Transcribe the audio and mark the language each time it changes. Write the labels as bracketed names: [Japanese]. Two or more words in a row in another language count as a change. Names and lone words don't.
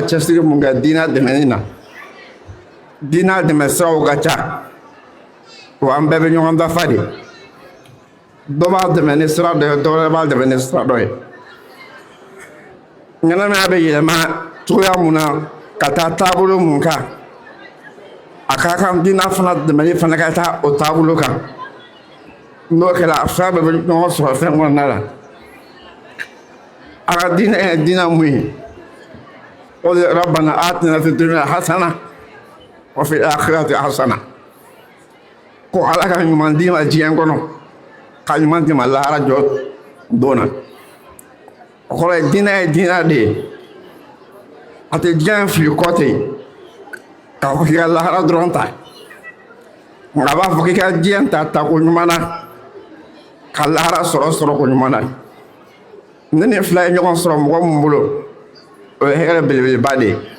[Bambara] cɛsiri mun kɛ diinɛ dɛmɛni na diinɛ dɛmɛ siraw ka ca wa an bɛɛ bɛ ɲɔgɔn dafa de dɔ b'a dɛmɛ ni sira dɔ ye dɔ wɛrɛ b'a dɛmɛ ni sira dɔ ye ɲɛnamaya bɛ yɛlɛma cogoya mun na ka taa taabolo mun kan a ka kan diinɛ fana dɛmɛli fana ka taa o taabolo kan n'o kɛra fɛn bɛɛ bɛ ɲɔgɔn sɔrɔ fɛn kɔnɔna la a ka diinɛ ye diinɛ mun ye o de [Arabic] ربنا آتنا في الدنيا حسنة وفي الآخرة حسنة [Bambara] ko ala ka ɲuman d'i ma diɲɛ kɔnɔ ka ɲuman d'i ma lahara jɔ don na o kɔrɔ ye diinɛ de ye a tɛ diɲɛ fili kɔ ten k'a fɔ k'i ka lahara dɔrɔn ta nka a b'a fɔ k'i ka diɲɛ ta tako ɲuman na ka lahara sɔrɔ ko ɲuman na ne ni fila ye ɲɔgɔn sɔrɔ mɔgɔ min bolo o ye hɛrɛ belebeleba de ye